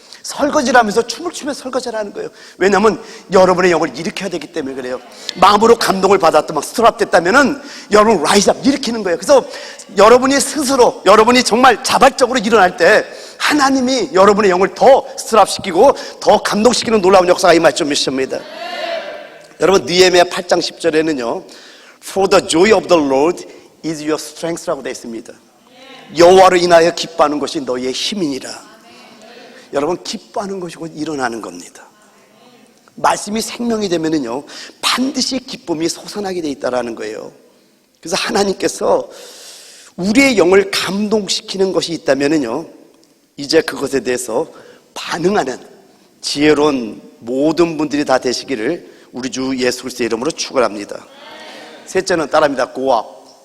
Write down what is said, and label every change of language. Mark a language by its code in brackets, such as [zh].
[ko] 설거지를 하면서 춤을 추면서 설거지를 하는 거예요. 왜냐하면 여러분의 영을 일으켜야 되기 때문에 그래요. 마음으로 감동을 받았다 막 스트랩 됐다면은 여러분 라이즈업 일으키는 거예요. 그래서 여러분이 스스로 여러분이 정말 자발적으로 일어날 때 하나님이 여러분의 영을 더 스트랩 시키고 더 감동시키는 놀라운 역사가 임할 줄 믿습니다. 여러분, 느헤미야 8장 10절에는요 [en] For the joy of the Lord is your strength [ko] 라고 되어 있습니다. 여호와를 인하여 기뻐하는 것이 너희의 힘이니라. 여러분, 기뻐하는 것이 곧 일어나는 겁니다. 말씀이 생명이 되면은요 반드시 기쁨이 솟아나게 돼 있다라는 거예요. 그래서 하나님께서 우리의 영을 감동시키는 것이 있다면은요 이제 그것에 대해서 반응하는 지혜로운 모든 분들이 다 되시기를 우리 주 예수 그리스도의 이름으로 축원합니다. 셋째는 따라합니다. 고압.